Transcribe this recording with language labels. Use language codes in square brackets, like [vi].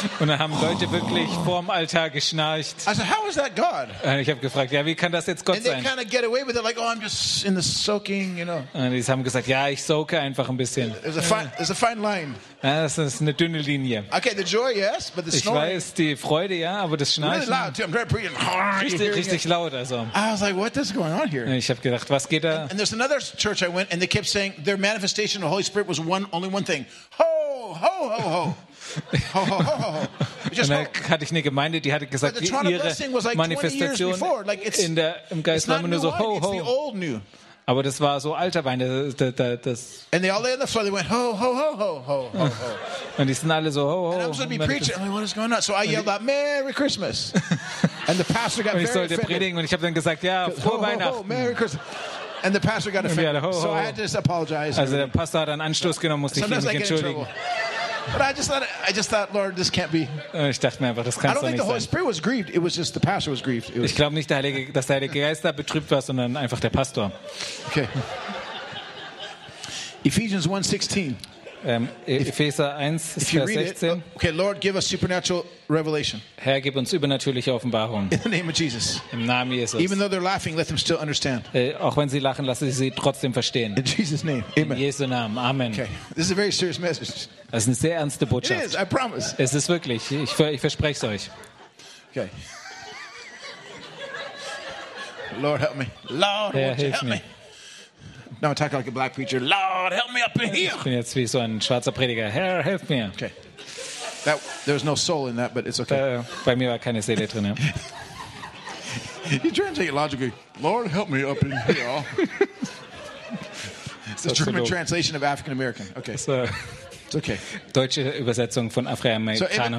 [de] Und dann haben Leute wirklich vorm Altar geschnarcht. [en] I said, how is that God? [de] Und ich habe gefragt, ja, wie kann das jetzt Gott [en] and they [de] sein? [en] They kind of get away with it, like, oh, I'm just in the soaking, you know. [de] Und die haben gesagt, ja, ich soake einfach ein bisschen. [en] There's a fine line. [de] Ja, das ist eine dünne Linie. [en] Okay, the joy, yes, but the snoring. [de] Ich weiß, die Freude, ja, aber das Schnarchen. [en] Really loud too. I'm trying to preach and [de] richtig laut, also. [en] I was like, what is going on here? [de] Und ich habe gedacht, was geht da? [en] And there's another church I went, and they kept saying their manifestation of the Holy Spirit was only one thing. Ho, ho, ho, ho. [de] Und dann hatte ich eine Gemeinde, die hatte gesagt, ihre Manifestation im Geist war nur so ho, ho. Aber das war so alter Wein. [en] And they all lay on the floor, they went ho, ho, ho, ho, ho. [de] Und die sind alle so ho, ho. [en] And I was going to be preaching, I'm like, what is going on? So I yelled out, Merry Christmas. And the pastor got very offended. [de] Und ich sollte predigen und ich habe dann gesagt, ja, frohe Weihnachten. [en] Merry Christmas. And the pastor got offended. Ho, ho. So I had to just apologize. [de] Also der Pastor hat einen Anstoß genommen, musste ich mich entschuldigen. [en] But I just thought, Lord, this can't be. [de] Ich dachte mir einfach, das kann's nicht sein. [en] I don't think the Holy Spirit was grieved. It was just the pastor was grieved. [de] Ich glaube nicht, dass der Heilige Geist da betrübt war, sondern einfach der Pastor. [en] Okay. Ephesians 1:16. [de] Epheser 1, Vers 16. [en] Okay, Lord, give us supernatural revelation. [de] Herr, gib uns übernatürliche Offenbarung. [en] In the name of Jesus. [de] Im Namen Jesus. [en] Even though they're laughing, let them still understand. [de] Auch wenn sie lachen, lasse ich sie trotzdem verstehen. [en] In Jesus' name. Amen. [de] In Jesu Namen. Amen. [en] Okay, this is a very serious message. [de] Das ist eine sehr ernste Botschaft. [en] It is, I promise. [de] Es ist wirklich. Ich verspreche es euch. [en] Okay. Lord, help me. Lord, Herr, help me. Now I talk like a black preacher. Lord, help me up in here. [de] Ich bin jetzt wie so ein schwarzer Prediger. Herr, hilf mir. [en] Okay. That, there was no soul in that, but it's okay. [de] Bei mir war keine Seele drin. Ja. [en] You try and take it logically. Lord, help me up in here. It's the German translation of African American. Okay. So, it's okay. [de] Deutsche Übersetzung von Afroamerikanern.